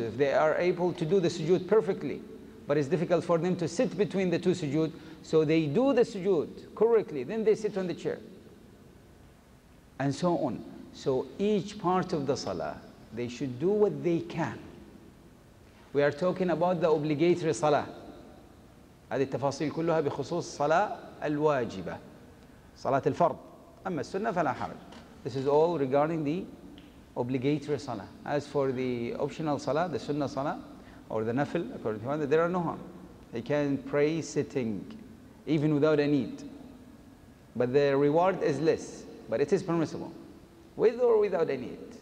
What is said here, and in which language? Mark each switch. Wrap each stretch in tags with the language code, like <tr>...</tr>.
<en>If they are able to do the sujood perfectly, but it's difficult for them to sit between the two sujood, so they do the sujood correctly, then they sit on the chair. And so on. So each part of the salah, they should do what they can. We are talking about the obligatory salah.</en> <ar>هذه التفاصيل كلها بخصوص الصلاة الواجبة صلاة الفرض أما السنة فلا حرج.</ar> <en>This is all regarding the obligatory salah. As for the optional salah, the sunnah salah or the nafil, according to one, there are no harm. They can pray sitting even without a need, but the reward is less, but it is permissible with or without a need.</en>